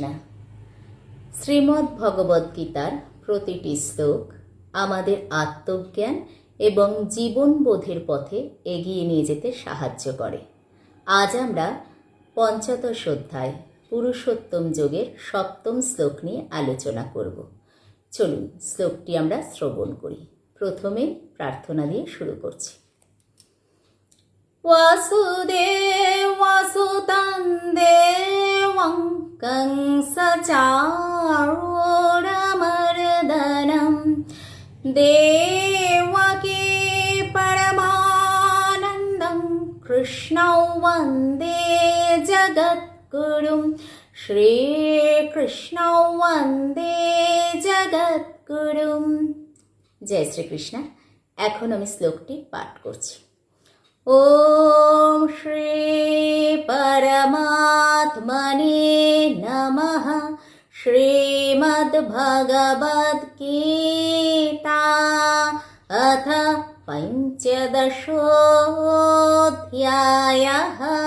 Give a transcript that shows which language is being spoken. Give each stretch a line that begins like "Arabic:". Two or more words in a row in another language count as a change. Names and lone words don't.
Bangla: শ্রীমদ্ ভগবদ্গীতার প্রতিটি শ্লোক আমাদের আত্মজ্ঞান এবং জীবনবোধের পথে এগিয়ে নিয়ে যেতে সাহায্য করে। আজ আমরা পঞ্চদশ অধ্যায় পুরুষোত্তম যোগের সপ্তম শ্লোক নিয়ে আলোচনা করব। চলুন শ্লোকটি আমরা শ্রবণ করি। প্রথমে প্রার্থনা দিয়ে শুরু করছি।
Sanskrit: वासुदेवसुतं देवं कंसचारूढमर्दनं देवकी परमानन्दं कृष्णौ वन्दे जगद्गुरुं श्रीकृष्णौ वन्दे जगद्गुरुं। जय श्रीकृष्ण।
Bangla: এখন আমি শ্লোকটি পাঠ করছি।
Sanskrit: ओम श्री परमात्मने नमः। श्रीमद्भगवद्गीता अथ पंचदशोऽध्यायः।